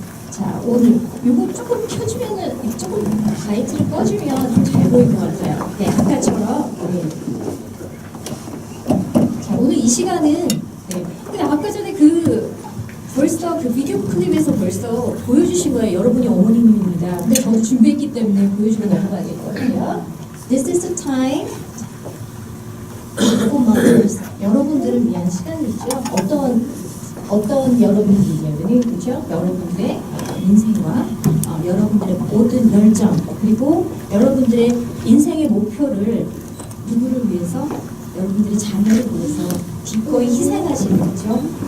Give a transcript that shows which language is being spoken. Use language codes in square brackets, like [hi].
[ko] 자, 오늘 요거 조금 켜주면은 조금 라이트를 꺼주면 좀 잘 보일 것 같아요. 아까처럼. 자, 오늘 이 시간은 근데 아까 전에 벌써 그 비디오 클립에서 벌써 보여주신 거예요. 여러분이 어머님입니다. 근데 저도 준비했기 때문에 보여주고 넘어가겠거든요. [en] This is the time for mothers. [ko] 여러분들을 위한 시간이죠. 어떤 여러분들이냐면은 그렇죠? 여러분들의 인생과 여러분들의 모든 열정 그리고 여러분들의 인생의 목표를 누구를 위해서? 여러분들의 자녀를 위해서 기꺼이 희생하시는 거죠.